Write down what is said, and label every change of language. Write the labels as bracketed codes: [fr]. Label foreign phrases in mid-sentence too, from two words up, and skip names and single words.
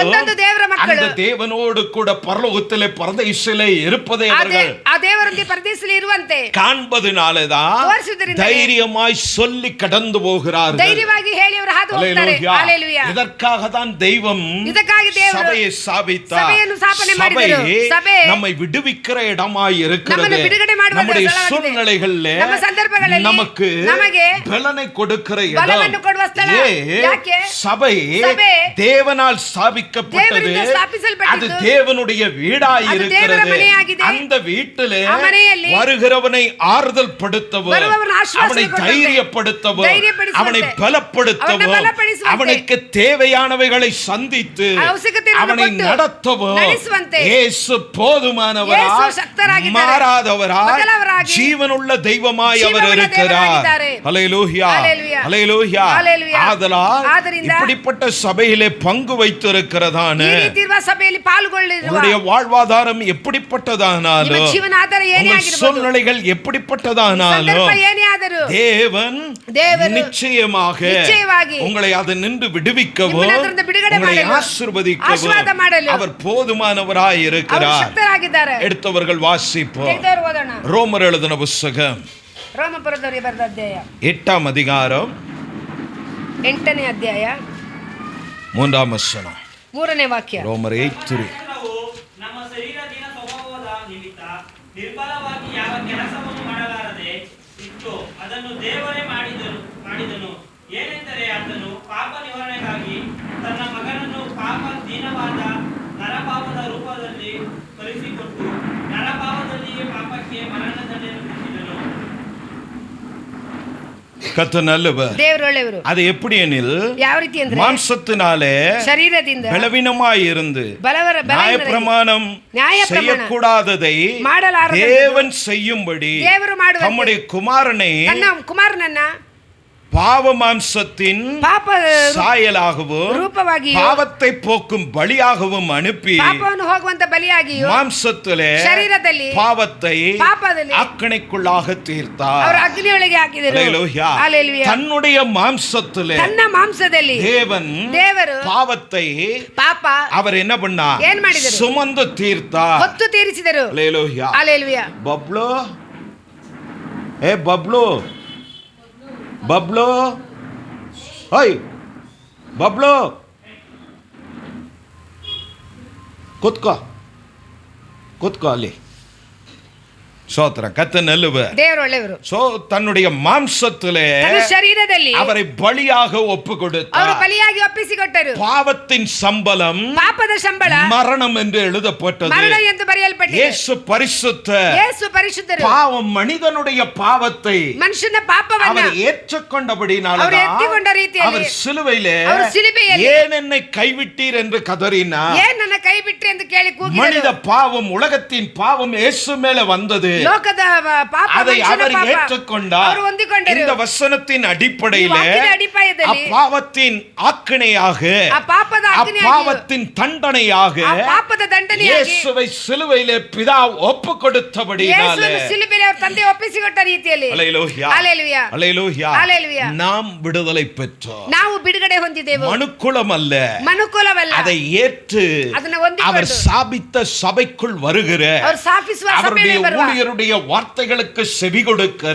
[kn] ಒಂದೊಂದು ದೇವರ ಮಕ್ಕಳು [ta] அந்த தேவனோடு கூட பரலோகத்திலே பரதேசிலே இருப்பதை அவர்கள் [kn] ಆ ದೇವರೊಂದಿಗೆ ಪರದೇಶದಲ್ಲಿ ಇರುವಂತೆ [ta] காண்பதனாலதான் [kn] ತೋರಿಸುವುದರಿಂದ [ta] தைரியமாய் சொல்லி கடந்து போகிறார்கள். [kn] ಧೈರ್ಯವಾಗಿ ಹೇಳಿ ಅವರು ಹಾದು ಹೋಗ್ತಾರೆ. ಹಲ್ಲೆಲೂಯಾ. [ta] இதற்காக தான் தெய்வம் [kn] ಇದಕ್ಕಾಗಿ ದೇವರು [ta] சபையை ஸ்தாபித்தார். [kn] ಸಭೆಯನ್ನು ಸ್ಥಾಪನೆ ಮಾಡಿದರು. ಸಭೆ [ta] நம்மை விடுவிக்கிற இடமாய் இருக்கிறது. [kn] ನಮ್ಮನ್ನು ಬಿಡುಗಡೆ ಮಾಡುವ [ta] நம்முடைய [kn] ಸ್ಥಳವಾಗಿದೆ. [ta] சூழ்நிலைகளிலே [kn] ನಮ್ಮ ಸಂದರ್ಭಗಳಲ್ಲಿ [ta] நமக்கு [kn] ನಮಗೆ [ta] பலனை கொடுக்கிற இடம். [kn] ಬಲವನ್ನು ಕೊಡುವ ಸ್ಥಳ. ಯಾಕೆ? [ta] சபை தேவனால் ஸ்தாபிக்கப்பட்டது. [kn] ದೇವರಿಂದ ಸ್ಥಾಪಿಸಲ್ಪಟ್ಟಿದ್ದು. [ta] அது தேவனுடைய வீடாய் [kn] ಅದು ದೇವರ [ta] இருக்கிறது. [kn] ಮನೆಯಾಗಿದೆ. [ta] அந்த வீட்டிலே [kn] ಆ ಮನೆಯಲ್ಲಿ [ta] வருகிறவனை ஆறுதல் படுத்தவர், [kn] ಬರುವವರನ್ನು ಆಶ್ವಾಸನೆ [ta] அவனை [kn] ಕೊಡುವಂತೆ, [ta] தைரியப்படுத்தவர், [kn] ಧೈರ್ಯಪಡಿಸುವಂತೆ, [ta] அவனை [kn] ಅವನನ್ನು [ta] பலப்படுத்தவர், [kn] ಬಲಪಡಿಸುವಂತೆ, [ta] அவனுக்கு தேவையானவைகளை சந்தித்து [kn] ಅವಶ್ಯಕತೆಯನ್ನು [ta] அவனை [kn] ಕೊಟ್ಟು [ta] நடத்தவர். [kn] ನಡೆಸುವಂತೆ. [ta] இயேசு போதுமானவரா, [kn] ಯೇಸು ಶಕ್ತರಾಗಿದ್ದಾರೆ, [ta] மாறாதவரா, [kn] ಬದಲಾವರಾಗಿ, [ta] ஜீவனுள்ள தெய்வமாய் அவர் [kn] ಜೀವವುಳ್ಳ [ta] இருக்கிறார். [kn] ದೇವರಾಗಿದ್ದಾರೆ. [ta] ஹல்லேலூயா, ஹல்லேலூயா, ஹல்லேலூயா. ஹல்லேலூயா. ஆதலால் இப்படிப்பட்ட சபையிலே பங்கு வைத்திருக்கிறதான [kn] ಈ ರೀತಿ ಇರುವ ಸಭೆಯಲ್ಲಿ ಪಾಲ್ಗೊಳ್ಳಿರುವ [ta] உங்களுடைய வாழ்வாதாரம் எப்படிப்பட்டதானாலும், [kn] ನಿಮ್ಮ ಜೀವನ ಆಧಾರ ಏನೇ [ta] உங்கள் [kn] ಆಗಿರಬಹುದು, [ta] சூழ்நிலைகள் எப்படிப்பட்டதானாலும், [kn] ಸಂದರ್ಭ ಏನೇ ಆದರೂ [ta] தேவன் நிச்சயமாக உங்களை அதை நின்று விடுவிக்கவும் [kn] ನಿಮ್ಮನ್ನು ಅದರಿಂದ ಬಿಡುಗಡೆ [ta] உங்களை [kn] ಮಾಡಲು, [ta] ஆசீர்வதிக்கவும் [kn] ಆಶೀರ್ವಾದ ಮಾಡಲು [ta] அவர் போதுமானவராய் [kn] ಅವರು [ta] இருக்கிறார். [kn] ಶಕ್ತರಾಗಿದ್ದಾರೆ. [ta] எடுத்தவர்கள் வாசிப்போம். [kn] ತೆಗೆದವರು ಓದೋಣ. [ta] ரோமர் எழுதின புத்தகம் [kn] ರೋಮಪುರದವರಿಗೆ ಬರೆದ ಅಧ್ಯಾಯ [ta] 8ஆம் அதிகாரம் [kn] 8ನೇ ಅಧ್ಯಾಯ [ta] 3ஆம் வசனம். [kn] 3ನೇ ವಾಕ್ಯ. [ta] ரோமர் 8:3. [kn] ನಾವು ನಮ್ಮ ಶರೀರದಿನ ಸ್ವಭಾವದ ನಿಮಿತ್ತ ನಿರ್ಬಲವಾಗಿ ಯಾವ ಕೆಲಸವನ್ನು ಮಾಡಲಾರದೆ ಇತ್ತು, ಅದನ್ನು ದೇವರೇ ಮಾಡಿದನು. ಏನೆಂದರೆ ಆತನು ಪಾಪ ನಿವಾರಣೆಗಾಗಿ ತನ್ನ ಮಗನನ್ನು ಪಾಪ ದೀನವಾದ ನರಪಾಪದ ರೂಪದಲ್ಲಿ ಕಳುಹಿಸಿಕೊಟ್ಟು ನರಪಾಪದಲ್ಲಿಯೇ ಪಾಪಕ್ಕೆ ಮರಣದಂಡನೆಯನ್ನು ವಿಧಿಸಿದನು. [ta] கர்த்தர் நல்லவர். [kn] ದೇವರು ಒಳ್ಳೆಯವರು. [ta] அது எப்படி எனில், [kn] ಯಾವ ರೀತಿ ಅಂದ್ರೆ [ta] மாம்சத்தினாலே [kn] ಶರೀರದಿಂದ [ta] பலவீனமாய் இருந்து [kn] ಬಲವರ [ta] நியாயப்பிரமாணம் செய்யக்கூடாததை தேவன் செய்யும்படி [kn] ದೇವರು ಮಾಡುವಂತೆ [ta] தம்முடைய குமாரனை [kn] ತನ್ನ ಕುಮಾರನನ್ನ [ta] பாவ மாம்சத்தின் [kn] ಪಾಪ [ta] சாயலாகவும் [kn] ರೂಪವಾಗಿ [ta] பாவத்தை போக்கும் பலியாகவும் அனுப்பி [kn] ಪಾಪವನ್ನು ಹೋಗುವಂತ ಬಲಿಯಾಗಿಯೂ [ta] மாம்சத்திலே [kn] ಶರೀರದಲ್ಲಿ [ta] பாவத்தை [kn] ಪಾಪದಲ್ಲಿ [ta] அக்கணைக்குள்ளாக தீர்த்தார். [kn] ಅವರು ಅಗ್ನಿಯೊಳಗೆ ಹಾಕಿದರು. [ta] ஹல்லேலூயா. [kn] ಹಲ್ಲೇಲೂಯಾ. [ta] தன்னுடைய மாம்சத்திலே [kn] ತನ್ನ ಮಾಂಸದಲ್ಲಿ [ta] தேவரு பாவத்தை [kn] ಪಾಪ [ta] அவர் என்ன பண்ணார்? [kn] ಏನ್ ಮಾಡಿದರು? [ta] சுமந்து தீர்த்தார். [kn] ಹೊತ್ತು ತೀರಿಸಿದರು. [ta] ஹல்லேலூயா. [kn] ಹಲ್ಲೇಲೂಯಾ. ಬಬ್ಲು, ಏ ಬಬ್ಲು, ಬಬ್ಲು, ಓಯ್ ಬಬ್ಲು, ಕೂತ್ಕೋ, ಕೂತ್ಕೋ ಅಲ್ಲಿ. [ta] சோத்திர கத்த நல்லவர். [kn] ದೇವರು ಒಳ್ಳೆಯವರು. [ta] சோ தன்னுடைய மாம்சத்திலே [kn] ತನ್ನ ಶರೀರದಲ್ಲಿ [ta] அவரை பலியாக ஒப்பு [kn] ಅವರು [ta] கொடுத்தார். [kn] ಬಲಿಯಾಗಿ ಒಪ್ಪಿಸಿಕೊಟ್ಟರು. [ta] பாவத்தின் சம்பளம் [kn] ಪಾಪದ ಸಂಬಳ [ta] மரணம் என்று எழுதப்பட்டது. [kn] ಮರಣ ಎಂದು ಬರೆಯಲ್ಪಟ್ಟಿದೆ. [ta] இயேசு பரிசுத்தர். [kn] ಯೇಸು ಪರಿಶುದ್ಧರು. [ta] பாவம் மனிதனுடைய பாவத்தை [kn] ಮನುಷ್ಯನ ಪಾಪವನ್ನು [ta] அவர் ஏற்றுக்கொண்டபடினால [kn] ಅವರು ಎತ್ತಿಕೊಂಡ ರೀತಿಯಲ್ಲಿ [ta] அவர் ಸಿಲುவையிலே [kn] ಅವರು ಸಿಲುಬೆಯಲ್ಲಿ [ta] ஏன் என்னை கைவிட்டீர் என்று கதறினார். [kn] ಏನ್ ನನ್ನ ಕೈ ಬಿಟ್ರಿ ಎಂದು ಕೇಳಿ ಕೂಗಿದರು. [ta] மனித பாவம், உலகத்தின் பாவம் இயேசு மேல வந்தது. [kn] ಲೋಕದ ಪಾಪ [ta] அதை [kn] ಮನುಷ್ಯನ [ta] அவர் [kn] ಪಾಪ [ta] ஏற்றுக்கொண்டார். [kn] ಅವರು ಹೊಂದಿಕೊಂಡರು. [ta] இந்த வசனத்தின் அடிப்படையிலே [kn] ವಾಕ್ಯದ ಅಡಿಪಾಯದಲ್ಲಿ [ta] அப்பாவத்தின் ஆக்கினையாக, [kn] ಆ ಪಾಪದ ಆಜ್ಞೆಯಾಗಿಯೂ [ta] அப்பாவத்தின் தண்டனையாக [kn] ಆ ಪಾಪದ ದಂಡನೆಯಾಗಿ [ta] இயேசுவை சிலுவையிலே பிதா ஒப்பு கொடுத்தபடினாலே, [kn] ಯೇಸುವನ್ನು ಸಿಲುಬೆಯಲ್ಲಿ ಅವರ ತಂದೆ ಒಪ್ಪಿಸಿಕೊಟ್ಟ ರೀತಿಯಲ್ಲಿ [ta] ஹல்லேலூயா, [kn] ಹಲ್ಲೇಲೂಯಾ, [ta] ஹல்லேலூயா, [kn] ಹಲ್ಲೇಲೂಯಾ, [ta] நாம் விடுதலை பெற்றோம். [kn] ನಾವು ಬಿಡುಗಡೆ ಹೊಂದಿದೆವು. [ta] மனுக்குலம் அல்ல, [kn] ಮನುಕುಲವಲ್ಲ, [ta] அதை ஏற்று [kn] ಅದನ್ನ [ta] அவர் [kn] ಹೊಂದಿಕೊಂಡು [ta] சாபித்த சபைக்குள் வருகிற [kn] ಅವರು ಸ್ಥಾಪಿಸುವ [ta] அவருடைய [kn] ಸಭೆಯಲ್ಲಿ ಬರುವ [ta] ஊழியருடைய வார்த்தைகளுக்கு செவி கொடுக்கிற